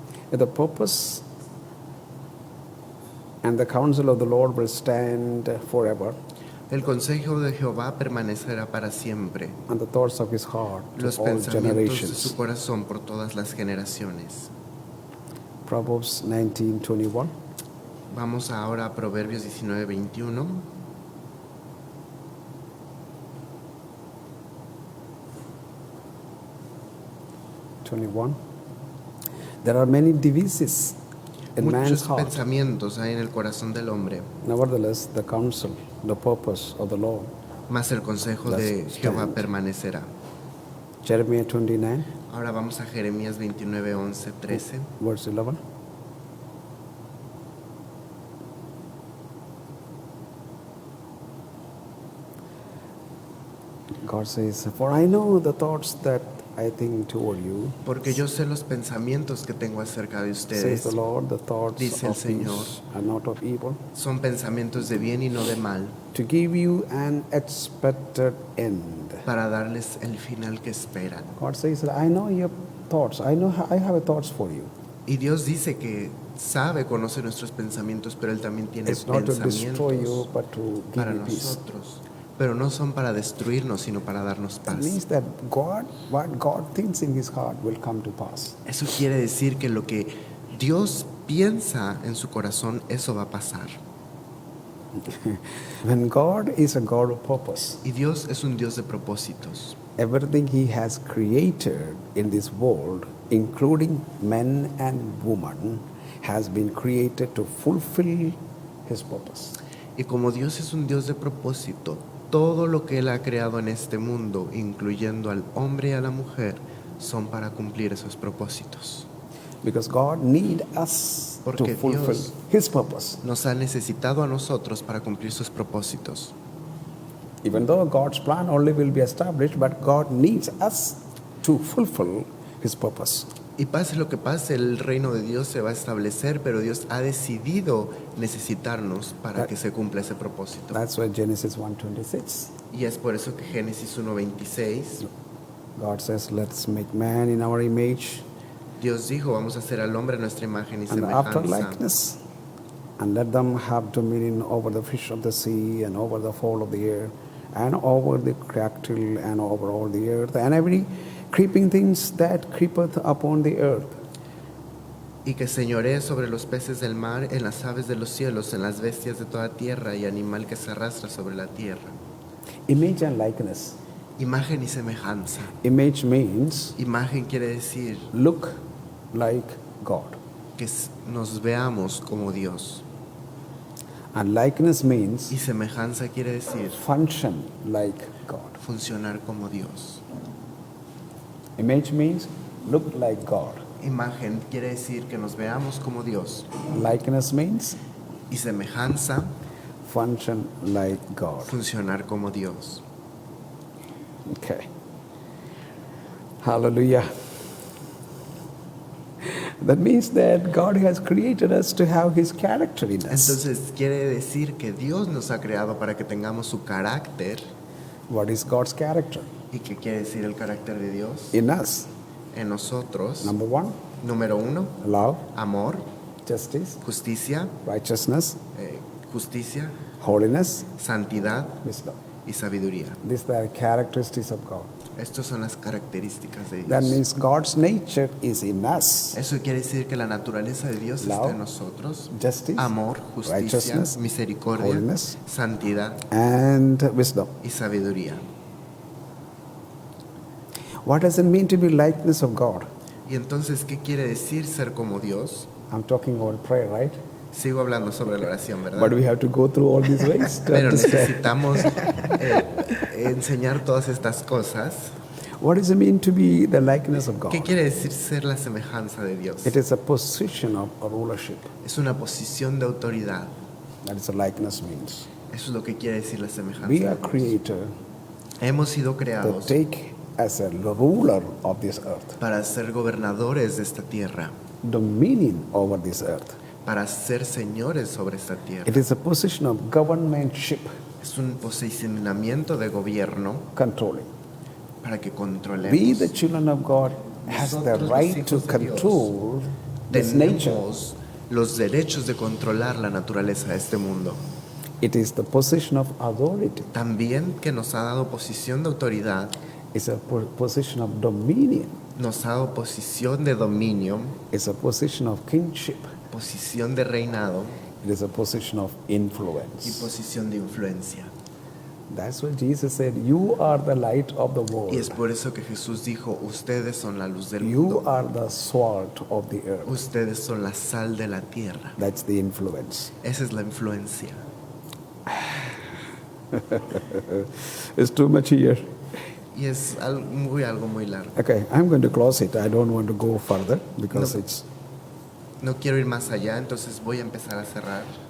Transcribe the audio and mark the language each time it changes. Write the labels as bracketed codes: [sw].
[en] The purpose and the counsel of the Lord will stand forever, [es] El consejo de Jehová permanecerá para siempre, [en] and the thoughts of His heart to [es] los [en] all [es] pensamientos de [en] generations. [es] su corazón por todas las generaciones. [en] Proverbs 19:21. [es] Vamos ahora a Proverbios 19:21. [en] There are many devices in man's [es] Muchos [en] heart. [es] pensamientos hay en el corazón del hombre, [en] Nevertheless, the counsel, the purpose of the Lord. [es] mas el consejo de Las Jehová [en] stand. [es] permanecerá. [en] Jeremiah 29, [es] Ahora vamos a Jeremías 29:11, 13. [en] verse 11. God says, "For I know the thoughts that I think toward you," [es] Porque yo sé los pensamientos que tengo acerca de [en] says [es] ustedes. [en] the Lord, "the thoughts [es] Dice el [en] of [es] Señor. [en] peace and not of evil, [es] Son pensamientos de bien y no de mal, [en] to give you an expected end." [es] para darles el final que esperan. [en] God says, "I know your thoughts. I have thoughts for you. [es] Y Dios dice que sabe, conoce nuestros pensamientos, pero Él también tiene [en] It's not to destroy you, [es] pensamientos [en] but to give [es] para [en] you peace." [es] nosotros. Pero no son para destruirnos, sino para darnos [en] It [es] paz. [en] means that what God thinks in His heart will come to pass. [es] Eso quiere decir que lo que Dios piensa en su corazón, eso va a pasar. [en] When God is a God of purpose, [es] Y Dios es un Dios de propósitos. [en] everything He has created in this world, including men and women, has been created to fulfill His purpose. [es] Y como Dios es un Dios de propósito, todo lo que Él ha creado en este mundo, incluyendo al hombre y a la mujer, son para cumplir esos propósitos. [en] Because God needs us to [es] Porque [en] fulfill [es] Dios [en] His purpose. [es] nos ha necesitado a nosotros para cumplir sus propósitos. [en] Even though God's plan only will be established, but God needs us to fulfill His purpose. [es] Y pase lo que pase, el reino de Dios se va a establecer, pero Dios ha decidido necesitarnos para que se cumpla ese propósito. [en] That's why Genesis 1:26. [es] Y es por eso que Génesis 1:26, [en] God says, "Let's make man in our image [es] Dios dijo, vamos a hacer al hombre a nuestra imagen y [en] and after [es] semejanza. [en] likeness, and let them have dominion over the fish of the sea and over the fowl of the air and over the cattle and over all the earth and every creeping things that creepeth upon the earth." [es] Y que señoree sobre los peces del mar, en las aves de los cielos, en las bestias de toda tierra y animal que se arrastra sobre la tierra. [en] Image and likeness. [es] Imagen y semejanza. [en] Image means [es] Imagen quiere decir [en] look like God. [es] que nos veamos como Dios. [en] And likeness means [es] Y semejanza quiere decir [en] function like God. [es] funcionar como Dios. [en] Image means look like God. [es] Imagen quiere decir que nos veamos como Dios. [en] Likeness means [es] Y semejanza, [en] function like God. [es] funcionar como Dios. [en] Okay. Hallelujah. That means that God has created us to have His character in us. [es] Entonces quiere decir que Dios nos ha creado para que tengamos su carácter. [en] What is God's character? [es] ¿Y qué quiere decir el carácter de Dios? [en] In us. [es] En nosotros, [en] Number one, [es] número 1, [en] love, [es] amor, [en] justice, [es] justicia, [en] righteousness, [es] justicia, [en] holiness, [es] santidad [en] wisdom. [es] y sabiduría. [en] These are the characteristics of God. [es] Estas son las características de [en] That [es] Dios. [en] means God's nature is in us. [es] Eso quiere decir que la naturaleza de Dios [en] Love, [es] está en nosotros. [en] justice, [es] Amor, justicia, [en] righteousness, [es] misericordia, [en] holiness, [es] santidad [en] and wisdom. [es] y sabiduría. [en] What does it mean to be likeness of God? [es] Y entonces, ¿qué quiere decir ser como Dios? [en] I'm talking about prayer, right? [es] Sigo hablando sobre la oración, ¿verdad? [en] But we have to go through all these ways to [es] Pero [en] understand. [es] necesitamos enseñar todas estas cosas. [en] What does it mean to be the likeness of [es] ¿Qué [en] God? [es] quiere decir ser la semejanza de Dios? [en] It is a position of rulership. [es] Es una posición de autoridad. [en] That is what likeness means. [es] Eso es lo que quiere decir la semejanza [en] We [es] de [en] are [es] Dios. [en] created [es] Hemos sido [en] to [es] creados [en] take as a ruler of this earth, [es] para ser gobernadores de esta tierra, [en] dominion over this earth. [es] para ser señores sobre esta tierra. [en] It is a position of governmentship, [es] Es un posicionamiento de gobierno [en] controlling. [es] para que [en] We, [es] controlemos. [en] the children of God, has the [es] Nosotros, los [en] right to [es] hijos de Dios, [en] control this nature. [es] Tenemos los derechos de controlar la naturaleza de este mundo. [en] It is the position of authority. [es] También que nos ha dado posición de autoridad, [en] It's a position of dominion. [es] nos ha dado posición de dominio, [en] It's a position of kingship. [es] posición de reinado [en] It is a position of [es] y [en] influence. [es] posición de influencia. [en] That's what Jesus said. You are the light of the [es] Y es [en] world. [es] por eso que Jesús dijo, ustedes son la luz del [en] You [es] mundo, [en] are the salt of the earth. [es] ustedes son la sal de la tierra. [en] That's the influence. [es] Esa es la influencia. [en] It's too much here. [es] Y es algo muy largo. [en] Okay, I'm going to close it. I don't want to go further because [es] No. [en] it's [es] No quiero ir más allá, entonces voy a empezar a cerrar.